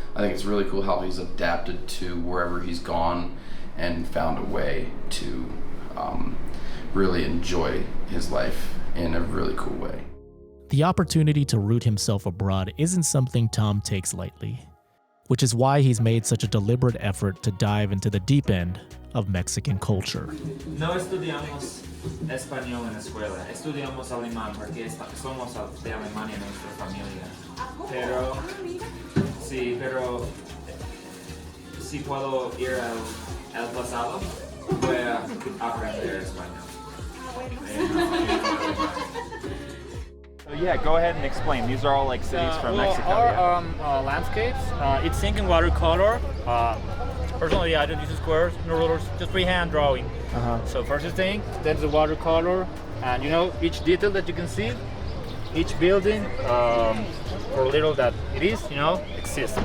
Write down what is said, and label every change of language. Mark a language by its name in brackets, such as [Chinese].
[English] I think it's really cool how he's adapted to wherever he's gone and found a way to really enjoy his life in a really cool way. The opportunity to root himself abroad isn't something Tom takes lightly, which is why he's made such a deliberate effort to dive into the deep end of Mexican culture. [Spanish] No estudiamos español en la escuela, estudiamos alemán porque somos de Alemania nuestra familia. Pero si puedo ir al pasado, voy a aprender español. [English] So yeah, go ahead and explain. These are all like cities from Mexico. Our landscapes, it's sinking watercolor. Personally, I don't use squares, no rulers, just freehand drawing. So first thing, then the watercolor, and you know, each detail that you can see, each building, for little that it is, you know, exists.